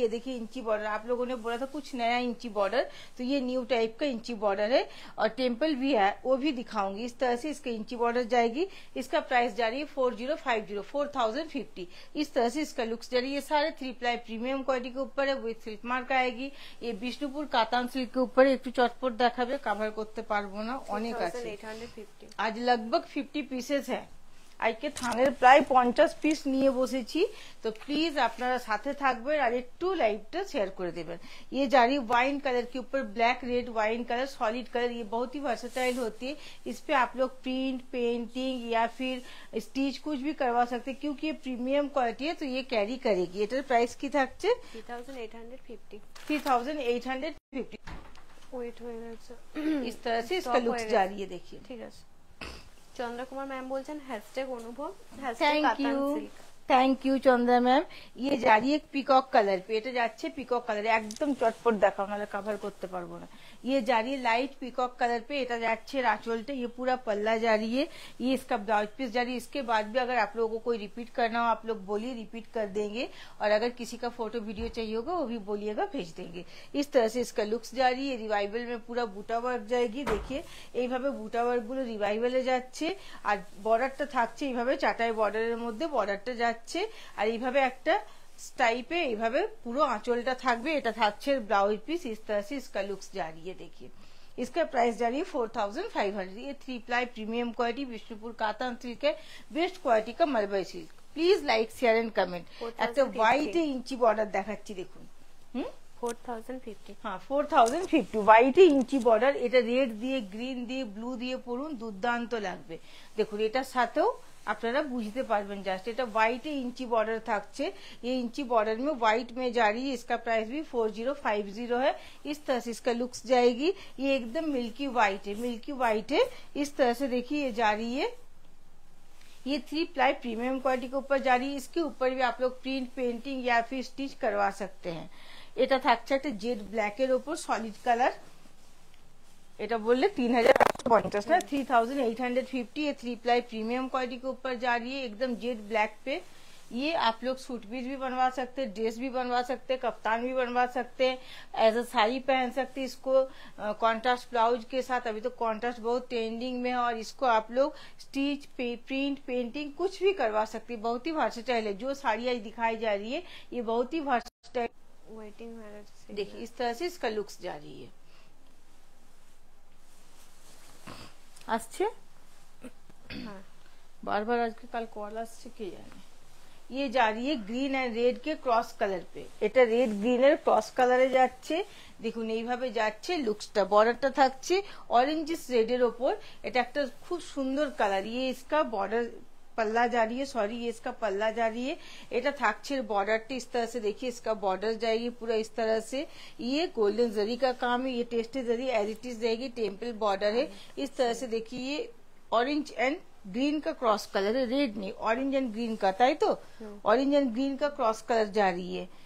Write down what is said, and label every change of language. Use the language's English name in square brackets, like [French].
[Hindi] ये देखिए इंची बॉर्डर, आप लोगों ने बोला था कुछ नया इंची बॉर्डर, तो ये न्यू टाइप का इंची बॉर्डर है, और टेम्पल भी है, वो भी दिखाऊंगी। इस तरह से इसका इंची बॉर्डर जाएगी, इसका प्राइस जा रही है 4050 इस तरह से इसका लुक्स जा रही है। ये सारे 3 प्लाई प्रीमियम क्वालिटी के ऊपर है, विद सिल्क मार्क आएगी। [Bangla] ये বিষ্ণুপুর কাতান সিল্কের উপরে একটু চটপট দেখাবে, কভার করতে পারবো না, অনেক আছে। [Hindi] आज लगभग 50 पीसेस है, [Bangla] আজকে থানের প্রায় 50 পিস নিয়ে বসেছি, তো প্লিজ আপনারা সাথে থাকবেন আর একটু লাইভটা [Hindi] शेयर कर देवें। ये जारी वाइन कलर के ऊपर black red wine colour solid colour, ये बहुत ही वर्सेटाइल होती है। इस पे आप लोग प्रिंट पेंटिंग या फिर स्टिच कुछ भी करवा सकते हैं, क्योंकि ये प्रीमियम क्वालिटी है तो ये कैरी करेगी। [Bangla] एटार प्राइस की থাকছে 3850। 3850। ওয়েট হয়ে গেছে। [Hindi] इस तरह से इसका लुक्स जा रही है, देखिए। [Bangla] ঠিক আছে। চন্দ্রকুমার ম্যাম বলছেন হ্যাশট্যাগ অনুভব, হ্যাশট্যাগ [English] thank [Bangla] কাতান [English] you, [Bangla] silk. [English] Thank you Chandra ma'am. [Hindi] ये जा रही है पिकॉक कलर पे, [Bangla] এটা যাচ্ছে পিকক কালার, একদম চটপট দেখাও নাহলে কভার করতে পারবো না। [Hindi] ये जा रही है लाइट पिकॉक कलर पे, [Bangla] এটা যাচ্ছে রাচলটা, [Hindi] ये पूरा पल्ला जा रही है, ये इसका ब्लाउज पीस जा रही है। इसके बाद भी अगर आप लोगों को कोई रिपीट करना हो आप लोग बोलिए, रिपीट कर देंगे, और अगर किसी का फोटो वीडियो चाहिए होगा वो भी बोलिएगा, भेज देंगे। इस तरह से इसका लुक्स जा रही है। रिवाइवल में पूरा बुटा वर्क जाएगी, देखिए [Bangla] এইভাবে বুটা ওয়ার্ক গুলো রিভাইভালে যাচ্ছে, আর বর্ডারটা থাকছে এইভাবে চাটাই বর্ডারের মধ্যে বর্ডারটা যাচ্ছে, আর এইভাবে একটা स्टाइपे এইভাবে পুরো আঁচলটা থাকবে। এটা থাকছে ব্লাউজ পিস। [Hindi] इस तरह से इसका लुक्स जा रही है, देखिए। इसका प्राइस जा रही है 4500। ये 3 ply premium quality Vishnupur katan silk है, बेस्ट क्वालिटी का mulberry silk. [English] Please like share and comment. [Bangla] একটা হোয়াইটে ইঞ্চি বর্ডার দেখাচ্ছি, দেখুন। 4050। হ্যাঁ 4050 হোয়াইটে ইঞ্চি বর্ডার। এটা রেড দিয়ে গ্রিন দিয়ে ব্লু দিয়ে পরুন, দুর্দান্ত লাগবে। দেখুন এটার সাথেও আপনারা বুঝতে পারবেন জাস্ট, এটা व्हाइट इंची बॉर्डर থাকছে। [Hindi] ये इंची बॉर्डर में व्हाइट में जा रही है। इसका प्राइस भी 4050 है। इस तरह से इसका लुक्स जाएगी। ये एकदम मिल्की व्हाइट है, मिल्की व्हाइट है। इस तरह से देखिए ये जा रही है। ये 3 प्लाई प्रीमियम क्वालिटी के ऊपर जा रही है। इसके ऊपर भी आप लोग प्रिंट पेंटिंग या फिर स्टिच करवा सकते हैं। [Bangla] এটা থাকছে একটা জেড ব্ল্যাকের উপর সলিড কালার। এটা বললে 3850 ना, 3850। [Hindi] ये 3 प्लाई प्रीमियम क्वालिटी के ऊपर जा रही है, एकदम जेड ब्लैक पे। ये आप लोग सूट पीस भी बनवा सकते हैं, ड्रेस भी बनवा सकते हैं, कफ्तान भी बनवा सकते हैं, एज अ साड़ी पहन सकते हैं इसको कॉन्ट्रास्ट ब्लाउज के साथ। अभी तो कॉन्ट्रास्ट बहुत ट्रेंडिंग में है, और इसको आप लोग स्टिच प्रिंट पेंटिंग कुछ भी करवा सकते हैं। बहुत ही वर्सेटाइल है। जो साड़ी आज दिखाई जा रही है ये बहुत ही वर्सेटाइल। [Bangla] ওয়েটিং হয়ে গেছে। [Hindi] देखिए इस तरह से इसका लुक्स जा रही है। [Bangla] আসছে হ্যাঁ [Hindi] बार बार आज के कल कॉल [Bangla] আসছে কে জানে। [Hindi] ये जा रही है ग्रीन एंड रेड के क्रॉस कलर पे। [Bangla] এটা রেড গ্রিনের ক্রস কালারে যাচ্ছে, দেখুন এইভাবে যাচ্ছে। লুকসটা বর্ডারটা থাকছে অরেঞ্জিস রেডের ওপর। এটা একটা খুব সুন্দর কালার। [Hindi] ये इसका बॉर्डर पल्ला जा रही है, सॉरी ये इसका पल्ला जा रही है। [Bangla] এটা থাকছে [Hindi] बॉर्डर इस तरह से, देखिए इसका बॉर्डर जाएगी पूरा इस तरह से। ये गोल्डन जरी का काम है, ये tasty zari as it is रहेगी, टेम्पल बॉर्डर है। इस तरह से देखिए ये ऑरेंज एंड ग्रीन का क्रॉस कलर है, रेड नहीं ऑरेंज एंड ग्रीन का, ताई तो ऑरेंज एंड ग्रीन का क्रॉस कलर जा रही है।